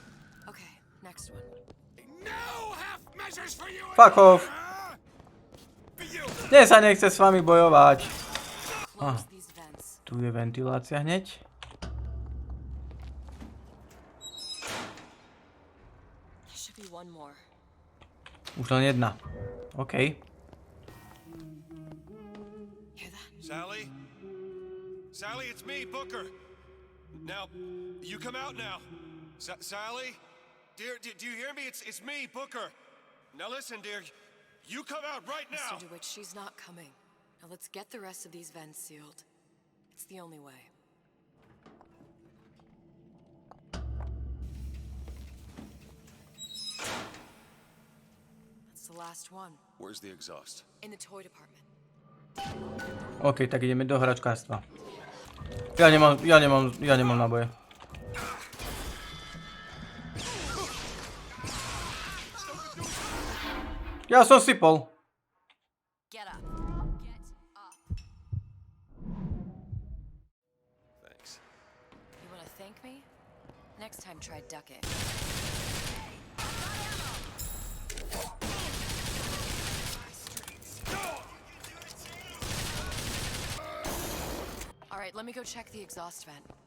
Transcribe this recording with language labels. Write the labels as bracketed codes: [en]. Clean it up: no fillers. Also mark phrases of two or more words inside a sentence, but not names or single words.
[en] Fuck off. [sk] Dnes sa nechce s vami bojovať. Tu je ventilácia hneď. Už len jedna. OK. [en] Sally? Sally, it's me, Booker. Now, you come out now. Sally? Dear, do you hear me? It's me, Booker. Now listen, dear. You come out right now. Mr. DeWitt, she's not coming. Now let's get the rest of these vents sealed. It's the only way. That's the last one. Where's the exhaust? In the toy department. [sk] OK, tak ideme do hračkárstva. Ja nemám náboje. Ja som sypol. [en] Get up. Get up. Thanks. You want to thank me? Next time try ducking. All right, let me go check the exhaust vent.